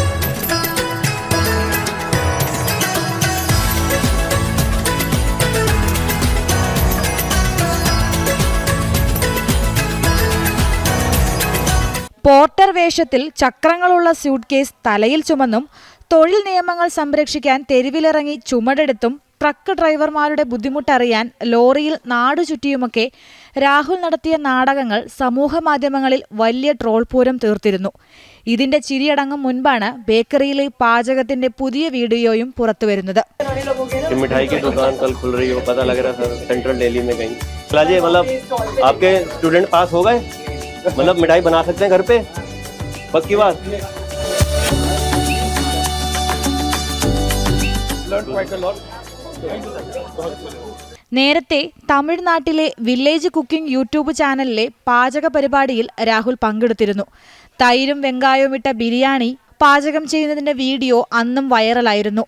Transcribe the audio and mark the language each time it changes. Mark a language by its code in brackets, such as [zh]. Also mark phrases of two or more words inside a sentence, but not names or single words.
[ml] പോർട്ടർ വേഷത്തിൽ ചക്രങ്ങളുള്ള സ്യൂട്ട് കേസ് തലയിൽ ചുമന്നും തൊഴിൽ നിയമങ്ങൾ സംരക്ഷിക്കാൻ തെരുവിലിറങ്ങി ചുമടെടുത്തും ട്രക്ക് ഡ്രൈവർമാരുടെ ബുദ്ധിമുട്ടറിയാൻ ലോറിയിൽ നാടുചുറ്റിയുമൊക്കെ രാഹുൽ നടത്തിയ നാടകങ്ങൾ സമൂഹമാധ്യമങ്ങളിൽ വലിയ ട്രോൾ പൂരം തീർത്തിരുന്നു. ഇതിന്റെ ചിരിയടങ്ങും മുൻപാണ് ബേക്കറിയിലെ പാചകത്തിന്റെ പുതിയ വീഡിയോയും പുറത്തുവരുന്നത്. [hi] मिठाई की दुकान कल खुल रही हो, पता लग रहा था सेंट्रल दिल्ली में कहीं. जी मतलब आपके स्टूडेंट पास हो गए, मतलब मिठाई बना सकते हैं घर पे, पक्की बात. [ml] നേരത്തെ തമിഴ്നാട്ടിലെ വില്ലേജ് കുക്കിംഗ് യൂട്യൂബ് ചാനലിലെ പാചക പരിപാടിയിൽ രാഹുൽ പങ്കെടുത്തിരുന്നു. തൈരും വെങ്കായവും ഇട്ട ബിരിയാണി പാചകം ചെയ്യുന്നതിന്റെ വീഡിയോ അന്നും വൈറലായിരുന്നു.